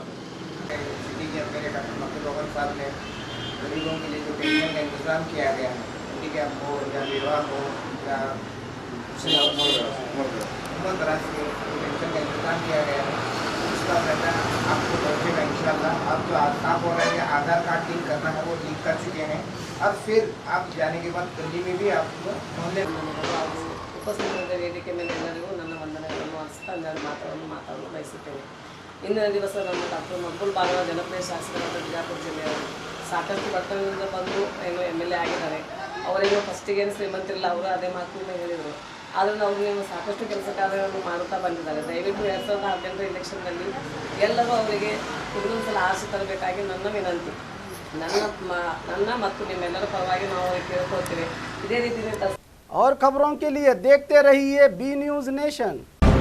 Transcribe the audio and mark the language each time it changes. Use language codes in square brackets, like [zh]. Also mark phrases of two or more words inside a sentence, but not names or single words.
[hi] सिटी के अंदर डॉक्टर मकबूल बागवान साहब ने गरीबों के लिए जो पेंशन का इंतजाम किया गया है, ठीक है, हो या विवाह हो या उम्र दराज के पेंशन का इंतजाम किया गया है, उसका पैसा आपको पहुँचेगा इंशाल्लाह। आप जो आप हो रहे हैं आधार कार्ड लिंक करना है वो लिंक कर चुके हैं। अब फिर आप जाने के बाद दिल्ली में भी आपको मोहल्ले [kn] ಉಪಸ್ಥಿತ ವೇದಿಕೆ ಮೇಲೆ ಎಲ್ಲರಿಗೂ ನನ್ನ ವಂದನೆಗಳನ್ನು ಅರ್ಪಿಸ್ತಾ ನಾನು ಮಾತಾಡಲು ಬಯಸುತ್ತೇನೆ। ಇಂದಿನ ದಿವಸ ನಮ್ಮ ಡಾಕ್ಟರ್ ಮಕಬೂಲ್ ಬಾಗವಾನ್ ಜನಪ್ರಿಯ ಶಾಸಕರಾದ ಬಿಜಾಪುರ ಜಿಲ್ಲೆಯವರು ಸಾಕಷ್ಟು ಬಡತನದಿಂದ ಬಂದು ಏನು ಎಮ್ ಎಲ್ ಎ ಆಗಿದ್ದಾರೆ। ಅವರೇನು ಫಸ್ಟಿಗೇನು ಶ್ರೀಮಂತರಿಲ್ಲ, ಅವರು ಅದೇ ಮಾತನ್ನು ಹೇಳಿದರು। ಆದರೂ ಅವರು ನೀವು ಸಾಕಷ್ಟು ಕೆಲಸ ಕಾರ್ಯಗಳನ್ನು ಮಾಡುತ್ತಾ ಬಂದಿದ್ದಾರೆ. ದಯವಿಟ್ಟು 2018 ಎಲೆಕ್ಷನ್ನಲ್ಲಿ ಎಲ್ಲರೂ ಅವರಿಗೆ ಇನ್ನೊಂದು ಸಲ ಆಸೆ ತರಬೇಕಾಗಿ ನನ್ನ ವಿನಂತಿ. ನನ್ನ ಮತ್ತು ನಿಮ್ಮೆಲ್ಲರ ಪರವಾಗಿ ನಾವು ಅವರಿಗೆ ಕೇಳ್ಕೊಳ್ತೇವೆ. ಇದೇ ರೀತಿ [hi] और खबरों के लिए देखते रहिए बी न्यूज़ नेशन।